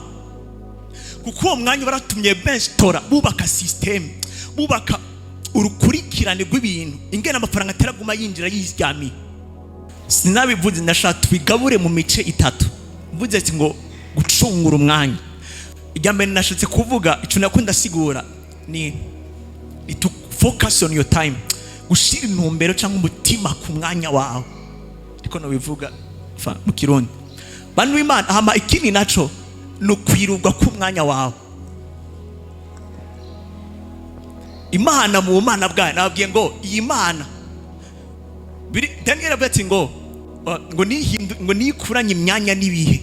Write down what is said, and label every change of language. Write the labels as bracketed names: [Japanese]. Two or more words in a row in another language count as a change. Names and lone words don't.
[Rundi] Kuko uwo mwanya baratumye benshi tora bubaka system, bubaka urukurikirane rw'ibintu ingena amafaranga ataraguma yinjira yiryamiye. Sinabivuze ndashaka tubigabure mu mice 3. Mvuze ati ngo gucungura umwanya. Ijambo nashatse kuvuga ico nakunda sigura ni [English] to focus on your time. [Rundi] Gushira intumbero cyangwa umutima ku mwanya wawe. Ariko no bivuga mu Kirundi. Bantu b'Imana hama ikindi naco no kwirugwa ku mwanya wawe. Imana mu Mana bwayo nabwiye ngo iyi Mana Daniel abati ngo nikuranye imyanya nibihe.